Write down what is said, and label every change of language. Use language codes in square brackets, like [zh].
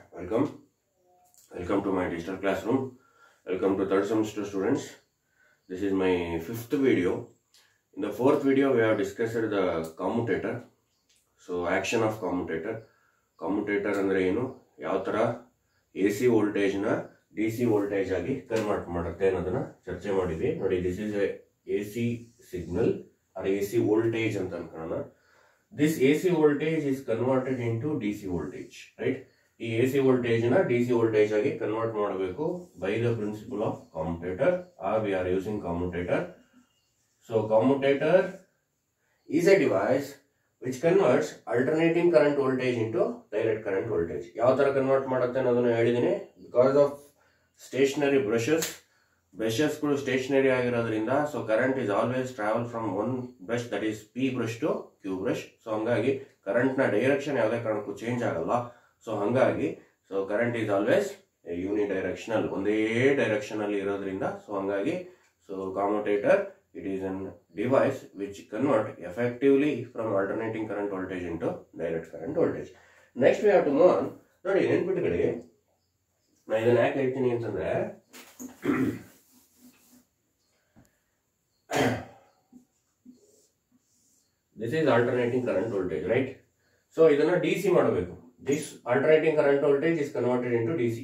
[en] Welcome to my digital classroom. Welcome to third semester students. This is my fifth video. In the fourth video, we have discussed the commutator. So, action of commutator. [kn] Commutator ಅಂದ್ರೆ ಏನು, ಯಾವ ತರ AC voltage ನ DC voltage ಆಗಿ convert ಮಾಡುತ್ತೆ ಅನ್ನೋದನ್ನ ಚರ್ಚೆ ಮಾಡಿದ್ವಿ. ನೋಡಿ, [en] this is a AC signal or AC voltage [kn] ಅಂತ ಅನ್ಕೊಳ್ಳೋಣ. [en] This AC voltage is converted into DC voltage, right? [kn] ಈ AC voltage ನ DC voltage ಆಗಿ ಕನ್ವರ್ಟ್ ಮಾಡಬೇಕು [en] by the principle of commutator, or we are using commutator. So commutator is a device which converts alternating current voltage into direct current voltage. [kn] ಯಾವ ತರ convert ಮಾಡುತ್ತೆ ಅನ್ನೋದನ್ನ ಹೇಳಿದೀನಿ. [en] Because of stationary brushes ಗಳು stationary ಆಗಿರೋದ್ರಿಂದ so current is always travel from one brush, that is P brush to Q brush. [kn] So ಹಂಗಾಗಿ current ನ direction ಯಾವುದೇ ಕಾರಣಕ್ಕೂ ಚೇಂಜ್ ಆಗಲ್ಲ. [en] So ಹಂಗಾಗಿ so current is always unidirectional, ಒಂದೇ direction ಅಲ್ಲಿ ಇರೋದ್ರಿಂದ ಸೊ ಹಂಗಾಗಿ so commutator it is an device which convert effectively from alternating current voltage into direct current voltage. Next we have to move on. [kn] ನೋಡಿ, ನೆನ್ಪಿಟ್ಕೊಳ್ಳಿ, ನಾ ಇದನ್ನ ಯಾಕೆ ಹೇಳ್ತೀನಿ ಅಂತಂದ್ರೆ [en] this is alternating current voltage, right? [kn] So ಇದನ್ನ DC ಮಾಡಬೇಕು. [en] This alternating current voltage is converted into DC.